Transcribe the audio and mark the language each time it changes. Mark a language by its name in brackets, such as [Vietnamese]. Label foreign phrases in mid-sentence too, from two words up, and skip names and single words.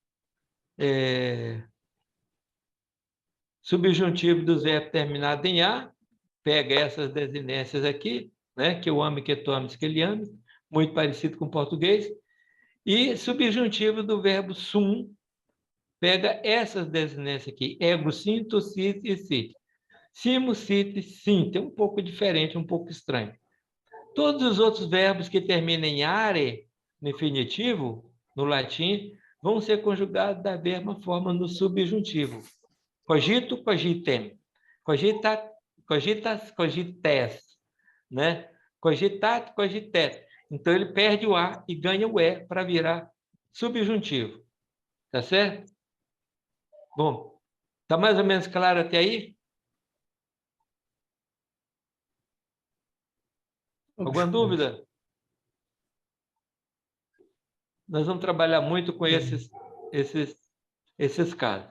[Portuguese] Subjuntivo dos verbos terminado em A, pega essas desinências aqui, né? Que eu ame, que tu ames, que ele ame, muito parecido com o português. E subjuntivo do verbo sum, pega essas desinências aqui, [Latin] ego, sim, tu, sit e sit. Simo, sit, [Portuguese] sim, é um pouco diferente, um pouco estranho. Todos os outros verbos que terminam em are, no infinitivo, no latim, vão ser conjugados da mesma forma no subjuntivo. [Latin] Cogito, cogitem. Cogita, cogitas, cogites. Né? Cogitat, cogitet. [Portuguese] Então, ele perde o A e ganha o E para virar subjuntivo. Tá certo? Bom, tá mais ou menos claro até aí? Alguma dúvida? Nós vamos trabalhar muito com esses casos.